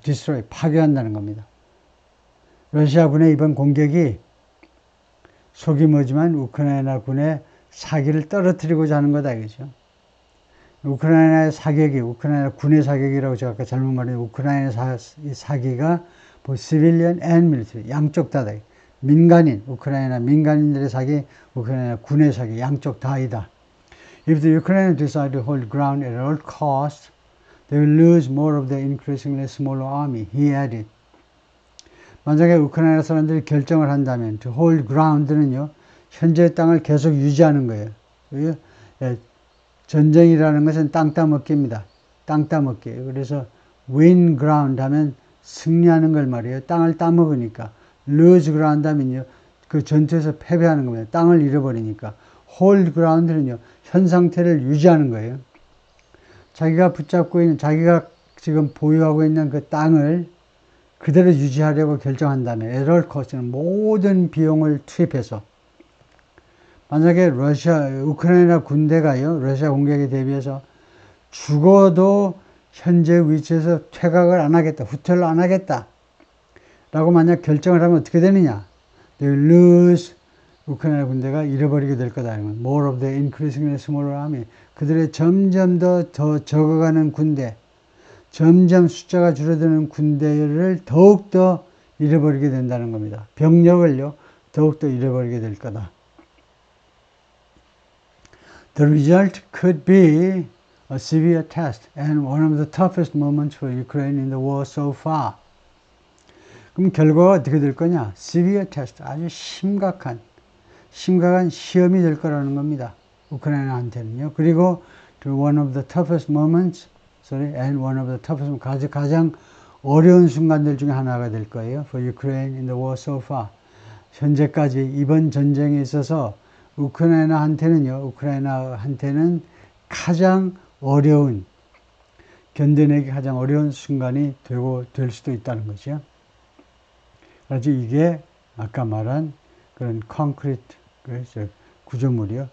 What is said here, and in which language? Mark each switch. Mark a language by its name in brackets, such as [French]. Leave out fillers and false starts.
[English] destroy, [Korean] 파괴한다는 겁니다. 러시아군의 이번 공격이 속이 뭐지만 우크라이나 군의 사기를 떨어뜨리고자 하는 거다 이거죠. 우크라이나의 사격이, 우크라이나 군의 사격이라고 제가 아까 잘못 말했는데, 우크라이나 사기가 [English] civilian and military, [Korean] 양쪽 다다. 민간인, 우크라이나 민간인들의 사기, 우크라이나 군의 사기, 양쪽 다이다. [English] If the Ukrainians decide to hold ground at all costs, they will lose more of their increasingly smaller army, he added. [Korean] 만약에 우크라이나 사람들이 결정을 한다면, [English] to hold ground [Korean] 는요, 현재의 땅을 계속 유지하는 거예요. 전쟁이라는 것은 땅 따먹기입니다. 땅 따먹기. 그래서 [English] win ground [Korean] 하면 승리하는 걸 말이에요. 땅을 따먹으니까. [English] lose ground [Korean] 하면요, 그 전투에서 패배하는 겁니다. 땅을 잃어버리니까. [English] hold ground [Korean] 는요, 현 상태를 유지하는 거예요. 자기가 붙잡고 있는, 자기가 지금 보유하고 있는 그 땅을 그대로 유지하려고 결정한다면, [English] at all cost [Korean] 는 모든 비용을 투입해서, 만약에 우크라이나 군대가요, 러시아 공격에 대비해서 죽어도 현재 위치에서 퇴각을 안 하겠다, 후퇴를 안 하겠다, 라고 만약 결정을 하면 어떻게 되느냐? [English] They will lose, [Korean] 우크라이나 군대가 잃어버리게 될 거다. [English] More of the increasingly smaller army. [Korean] 그들의 점점 더 적어가는 군대, 점점 숫자가 줄어드는 군대를 더욱더 잃어버리게 된다는 겁니다. 병력을요, 더욱더 잃어버리게 될 거다. [English] The result could be a severe test and one of the toughest moments for Ukraine in the war so far. [Korean] 그럼 결과가 어떻게 될 거냐? [English] Severe test, [Korean] 아주 심각한 시험이 될 거라는 겁니다. 우크라이나한테는요. 그리고 [English] one of the toughest [Korean] moments, and one of the toughest, 가장 어려운 순간들 중에 하나가 될 거예요. [English] For Ukraine in the war so far. [Korean] 현재까지 이번 전쟁에 있어서 우크라이나한테는 가장 어려운, 견뎌내기 가장 어려운 순간이 될 수도 있다는 거죠. 그래서 이게 아까 말한 그런 콘크리트, 구조물이요.